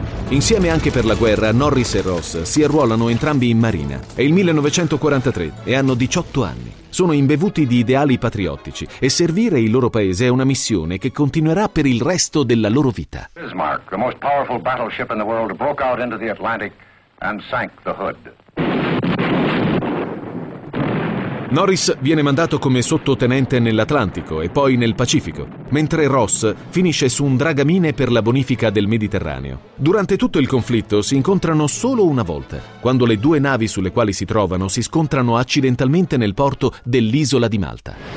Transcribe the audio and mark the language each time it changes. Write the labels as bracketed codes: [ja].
[it] Insieme anche per la guerra, Norris e Ross si arruolano entrambi in Marina. È il 1943 e hanno 18 anni. Sono imbevuti di ideali patriottici e servire il loro paese è una missione che continuerà per il resto della loro vita. [en] Bismarck, the most powerful battleship in the world, broke out into the Atlantic and sank the Hood. [it] Norris viene mandato come sottotenente nell'Atlantico e poi nel Pacifico, mentre Ross finisce su un dragamine per la bonifica del Mediterraneo. Durante tutto il conflitto si incontrano solo una volta, quando le due navi sulle quali si trovano si scontrano accidentalmente nel porto dell'isola di Malta.